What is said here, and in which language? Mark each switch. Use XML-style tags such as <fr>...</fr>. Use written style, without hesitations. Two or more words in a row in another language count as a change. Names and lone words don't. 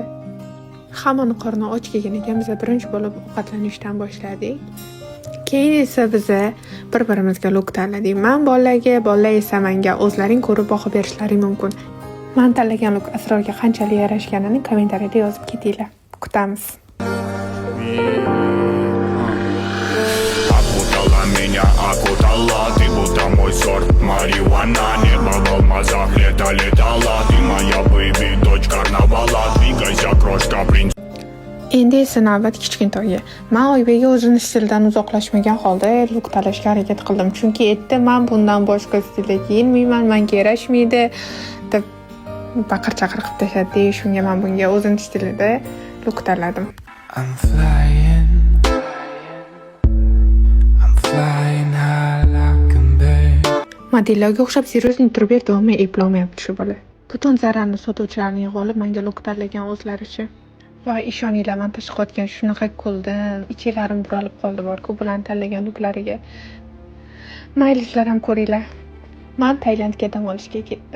<uz>Hammani qorni och kelgan ekan, biz birinchi bo'lib ovqatlanishdan boshladik. Keyin esa biz bir-birimizga luk tanladik. Men bolalarga, bolalar esa menga o'zlaring ko'rib baho berishlaring mumkin. Men tanlagan luk Asrorga qanchalik yarashganini kommentariyada yozib ketinglar. Kutamiz.</uz> <ru>Меня окутала, ты будто мой сорт марихуана. Небо в алмазах летала. Ты моя бэйби, дочь карнавала. Двигайся, крошка, принц.</ru> <uz>Endi esa navbat kichkintoyga. Men Oybekga o'zini stildan uzoqlashmagan holda luk tanlashga harakat qildim. Chunki aytdi, men bundan boshqa stilda kiyinmayman, menga yarashmaydi deb baqir-chaqir qilib tashladi. Shunga men bunga o'zim stilida luk tanladim.</uz> <en>I'm flying high like a bird.</en> <uz>Modellarga o'xshab seriozli turib berdi, eplolmayapti shu bola. Butun zararni sotuvchilarning g'olib menga luk tanlagan o'zlaricha. Va ishoninglar, men tashqotgan shunaqa ko'ldim, ichiklarim buralib qoldi bor-ku bularni tanlagan luklariga. Maylislar ham ko'ringlar. Men Tailandga dam olishga ketdim.</uz>